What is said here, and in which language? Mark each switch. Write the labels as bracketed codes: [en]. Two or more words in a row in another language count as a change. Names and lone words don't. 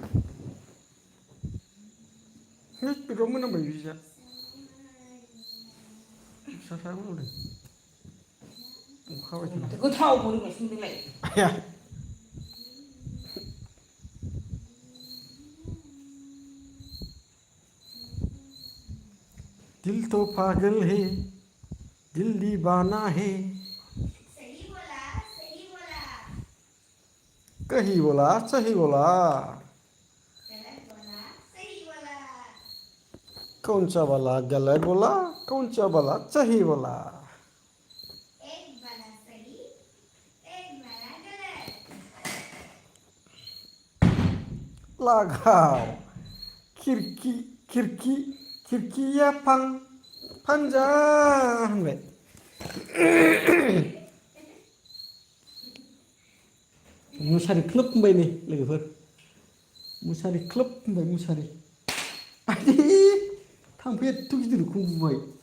[brx] है बेदराव मोनामबाय बिजा फिसाफ्रा मोनामदों अखा हाबाय थानाय गोथाव मोदोमनायसो मोनदोंलाय [hi] आया दिल तो पागल है दिल दीवाना है कही बोला सही बोला कौन सा वाला गलत बोला कौन सा वाला सही बोला [brx] लगाओ खिरखी खिरखी खिरखिया फांजा होनबाय मुसारि ख्लोब होनबाय नै लोगोफोर मुसारि ख्लोब होनबाय मुसारि आयदै थाम्फैया एथ' गिदिरखौ बुबाय